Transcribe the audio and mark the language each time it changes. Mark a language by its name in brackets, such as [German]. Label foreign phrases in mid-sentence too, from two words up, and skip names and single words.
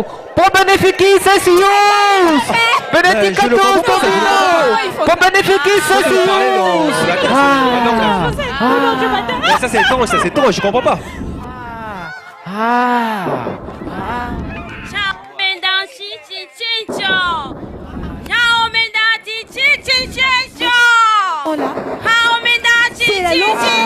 [Latin] Pro beneficis Essius! Benedicatus Domino! Pro beneficis Essius! [French] Ça c'est étrange, ça c'est étrange, je comprends pas. C'est la longue.